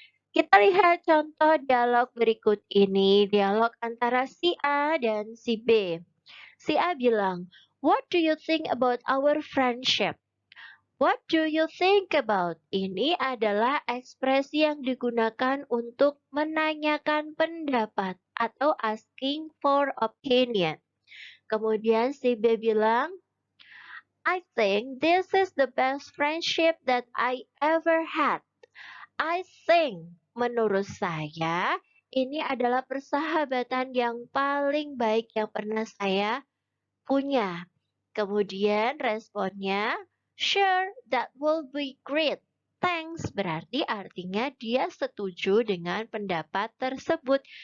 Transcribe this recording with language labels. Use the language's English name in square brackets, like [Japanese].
[Indonesian] Kita lihat contoh dialog berikut ini, dialog antara si A dan si B. Si A bilang, [English] what do you think about our friendship? What do you think about? [Indonesian] Ini adalah ekspresi yang digunakan untuk menanyakan pendapat atau [English] asking for opinion. [Indonesian] Kemudian si B bilang, [English] I think this is the best friendship that I ever had. I think, [Indonesian] menurut saya, ini adalah persahabatan yang paling baik yang pernah saya punya. Kemudian responnya, [English] sure, that will be great. [Indonesian] Thanks berarti artinya dia setuju dengan pendapat tersebut.